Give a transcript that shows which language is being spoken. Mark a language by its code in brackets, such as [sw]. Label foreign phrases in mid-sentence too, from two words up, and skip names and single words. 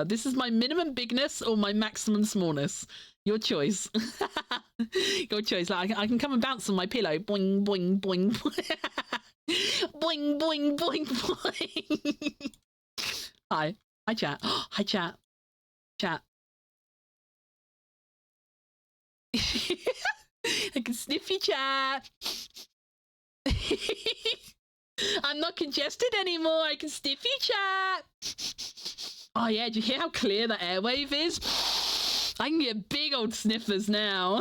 [en] This is my minimum bigness or my maximum smallness. Your choice. Your choice. Like, I can come and bounce on my pillow. Boing, boing, boing, boing. Boing, boing, boing, boing. Hi. Hi, chat. Hi, chat. Chat. I can sniff you, chat. I'm not congested anymore. I can sniff you, chat. Oh, yeah. Did you hear how clear the airwave is? I can get big old sniffers now.